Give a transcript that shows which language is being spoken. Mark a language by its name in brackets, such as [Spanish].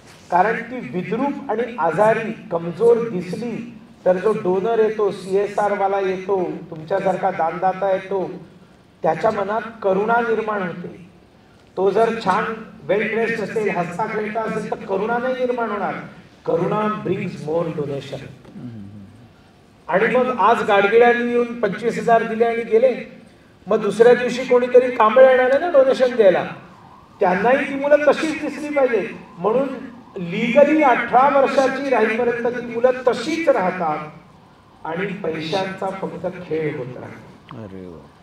[Marathi] कारण ती विद्रूप आणि आजारी कमजोर दिसली तर जो डोनर येतो, CSR वाला येतो, तुमच्यासारखा दानदाता येतो, त्याच्या मनात करुणा निर्माण होते. तो जर छान वेल ड्रेस्ड असेल, हसता खेळता असेल तर करुणा नाही निर्माण होणार. [English] Karuna brings more donation. [Marathi] आणि मग आज गाडगिळ्यांनी येऊन 25,000 दिले आणि गेले. मग दुसऱ्या दिवशी कोणीतरी कांबळे येणार आहे ना डोनेशन द्यायला, त्यांनाही ती मुलं तशीच दिसली पाहिजे. म्हणून लीगली 18 वर्षाची राहीपर्यंत ती मुलं तशीच राहतात आणि पैशांचा फक्त खेळ होत राहतो.